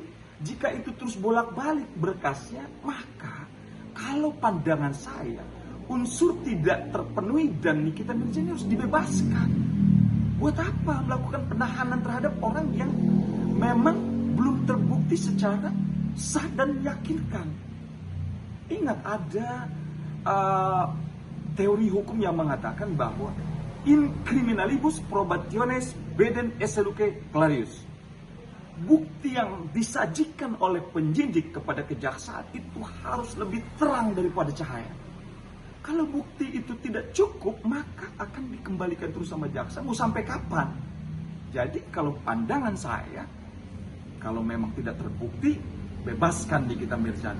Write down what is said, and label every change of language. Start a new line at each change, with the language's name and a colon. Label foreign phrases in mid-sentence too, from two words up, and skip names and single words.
Indonesian: Jika itu terus bolak-balik berkasnya, maka kalau pandangan saya, unsur tidak terpenuhi dan Nikita Mirzani harus dibebaskan. Buat apa melakukan penahanan terhadap orang yang memang belum terbukti secara sah dan meyakinkan? Ingat, ada teori hukum yang mengatakan bahwa
Latin: in criminalibus probationes bedem esse luce clarius.
Indonesian: Bukti yang disajikan oleh penyidik kepada kejaksaan itu harus lebih terang daripada cahaya. Kalau bukti itu tidak cukup, maka akan dikembalikan terus sama jaksa. Mau sampai kapan? Jadi kalau pandangan saya, kalau memang tidak terbukti, bebaskan Nikita Mirzani.